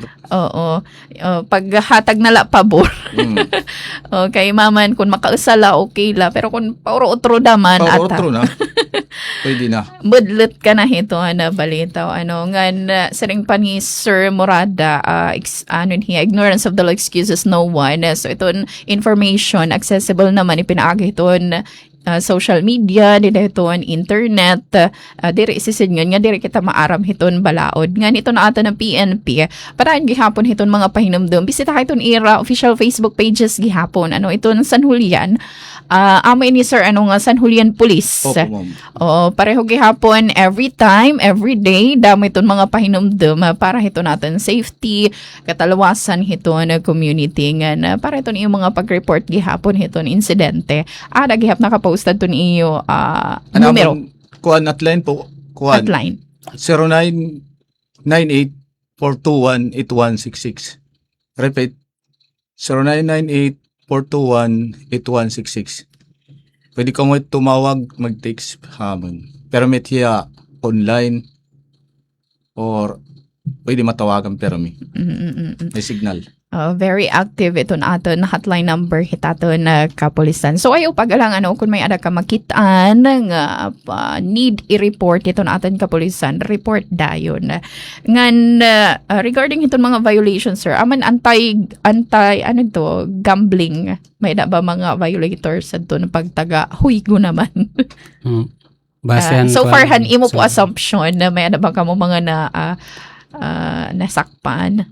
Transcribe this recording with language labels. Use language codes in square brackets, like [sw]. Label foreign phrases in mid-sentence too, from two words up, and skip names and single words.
[war] Paghatag na la pabor. Okay, maman kung makausala okay la pero kung pauro-utro daman pauro-utro na. Pwede na. Budlet ka na hito na balita ngan saring pa ni Sir Morada [en] ignorance of the law excuses no one. [war] So iton information accessible naman ipinaagi iton [en] social media, [war] hiton internet, diri isisidngan nga diri kita maaram hiton balaod. Nga nito na ata ng PNP, paraan gihapon hiton mga pahinumdum. Bisita hiton ira [en] official Facebook pages [war] gihapon. Iton San Julian. Amo ini sir nga San Julian Police. Pareho gihapon [en] every time, every day, [war] damo iton mga pahinumdum para hiton natin safety, katalawasan hiton community nga para iton yung mga pag-report gihapon hiton insidente. Gihap nakapost to niyo numero. Kuan hotline po. Kuan. Hotline. 09 0998-421-8166. Repeat, 0998-421-8166. Pwede ka mo tumawag, mag-text hamon. Pero may tiya online or pwede matawagan pero may signal. Very active ito na aton [en] hotline number [war] hitaton na kapulisan. So ayaw pagalang kung may ada ka makitaan nga need i-report ito na aton kapulisan, report dayon. Ngan regarding itong mga violations sir, aman anti gambling. May da ba mga violators adto na pagtaga huygo naman. So far han imo po assumption na may ada ba kamo mga nasakpan.